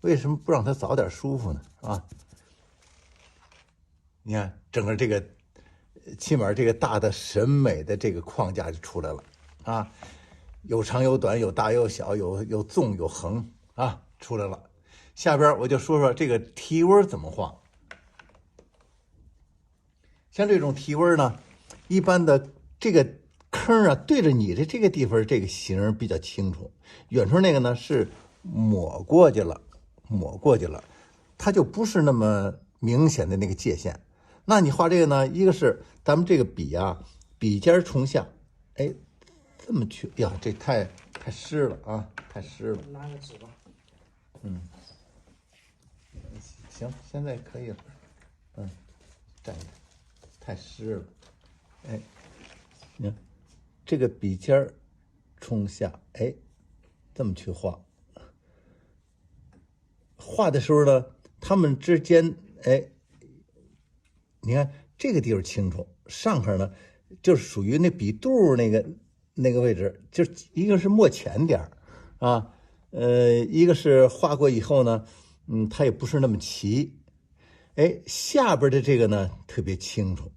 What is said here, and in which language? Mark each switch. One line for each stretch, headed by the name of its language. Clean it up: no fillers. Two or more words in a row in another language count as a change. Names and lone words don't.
Chinese: 為什麼不讓他早點舒服呢？啊，你看整個这個，起碼這個大的審美的這個框架就出來了啊，有長有短，有大有小，有縱有橫啊，出來了。下邊我就說說這個提紋怎麼畫。像這種提紋呢，一般的這個坑啊，對着你的這個地方，這個形比較清楚。遠處那個呢是抹過去了，它就不是那麼明顯的那個界限。那你畫這個呢，一個是咱們這個筆啊，筆尖冲下，哎，這麼去呀，這太濕了啊，太濕了。拿个纸吧。行，现在可以了。蘸一点，太濕了。哎，你看這個筆尖衝下，哎，這麼去畫。畫的時候呢，它們之間，哎，你看這個地方清楚，上邊呢就是屬於那筆肚那個位置，就一個是墨淺點啊，一個是畫過以後呢，它也不是那麼齊，哎，下邊的這個呢特別清楚。